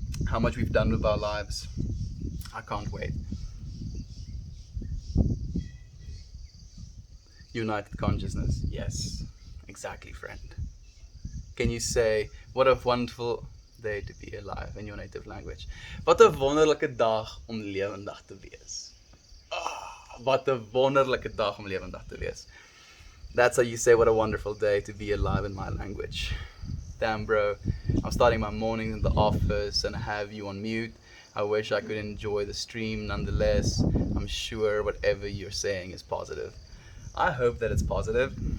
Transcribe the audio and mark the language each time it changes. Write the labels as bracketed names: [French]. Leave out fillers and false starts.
[English] How much we've done with our lives. I can't wait. United consciousness. Yes, exactly, friend. Can you say, what a wonderful day to be alive in your native language? [Afrikaans] Wat 'n wonderlike dag om lewendig te wees. Wat 'n wonderlike dag om lewendig te wees. [English] That's how you say what a wonderful day to be alive in my language. Damn, bro. I'm starting my mornings in the office and I have you on mute. I wish I could enjoy the stream nonetheless. I'm sure whatever you're saying is positive. I hope that it's positive.